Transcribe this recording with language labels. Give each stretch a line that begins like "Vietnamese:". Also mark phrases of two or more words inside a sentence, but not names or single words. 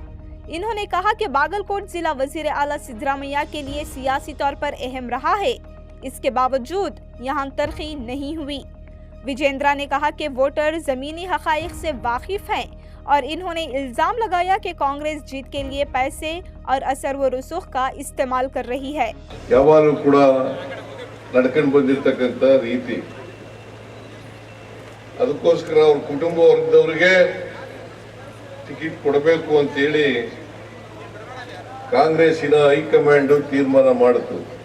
Urdu: انہوں نے کہا کہ باگل کوٹ ضلع وزیر اعلیٰ سدرامیا کے لیے سیاسی طور پر اہم رہا ہے، اس کے باوجود یہاں ترقی نہیں ہوئی. وجیندرا نے کہا کہ ووٹر زمینی حقائق سے واقف ہیں اور انہوں نے الزام لگایا کہ کانگریس جیت کے لیے پیسے اور اثر و رسوخ کا استعمال کر رہی ہے.
Kannada: ಯಾವಾಗಲೂ ಕೂಡ ನಡ್ಕೊಂಡು ಬಂದಿರತಕ್ಕಂತ ರೀತಿ, ಅದಕ್ಕೋಸ್ಕರ ಅವ್ರ ಕುಟುಂಬ ವರ್ಗದವರಿಗೆ ಟಿಕೆಟ್ ಕೊಡಬೇಕು ಅಂತ ಹೇಳಿ ಕಾಂಗ್ರೆಸ್ಸಿನ ಹೈಕಮಾಂಡ್ ತೀರ್ಮಾನ ಮಾಡಿತು.